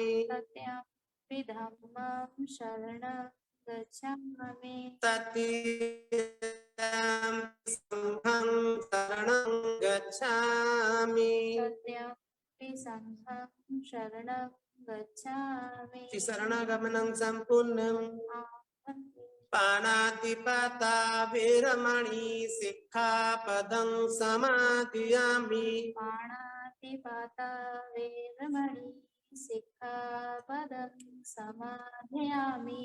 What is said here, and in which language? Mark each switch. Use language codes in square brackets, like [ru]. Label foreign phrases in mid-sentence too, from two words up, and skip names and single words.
[pi] तृतीयंपि धम्मं शरणं गच्छामि। तृतीयंपि संघं शरणं गच्छामि। तृतीयंपि संघं शरणं गच्छामि। शरणागमनं सम्पूर्णम्। पाणातिपाता वेरमणि सिक्खापदं समादियामि। पाणातिपाता वेरमणि सिक्खापदं समादयामि।